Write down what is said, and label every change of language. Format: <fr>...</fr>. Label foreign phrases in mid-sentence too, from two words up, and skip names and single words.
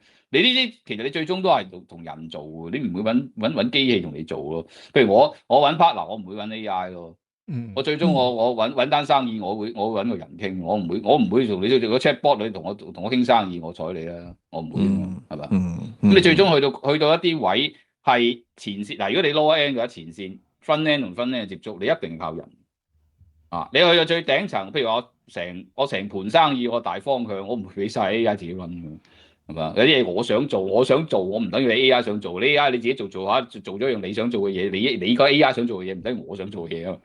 <yue>你呢啲其實你最終都係同人做嘅，你唔會揾機器同你做咯。譬如我揾 partner，我唔會揾 AI 咯。我最終我揾單生意，我會揾個人傾，我唔會同你做個 chatbot，你同我傾生意，我睬你啦，我唔會㗎嘛，係嘛？咁你最終去到一啲位係前線嗱，如果你</yue> <en>lower end</en> <yue>嘅話，前線</yue> <en>front end</en> <yue>同</yue> <en>front end</en> <yue>嘅接觸，你一定靠人啊！你去到最頂層，譬如我成盤生意，我大方向，我唔會俾晒 AI 自己揾㗎。係嘛？有啲嘢我想做，我唔等於你 AI 想做。你 AI 你自己做下，做咗樣你想做嘅嘢，你個 AI 想做嘅嘢唔等於我想做嘅嘢啊。</yue>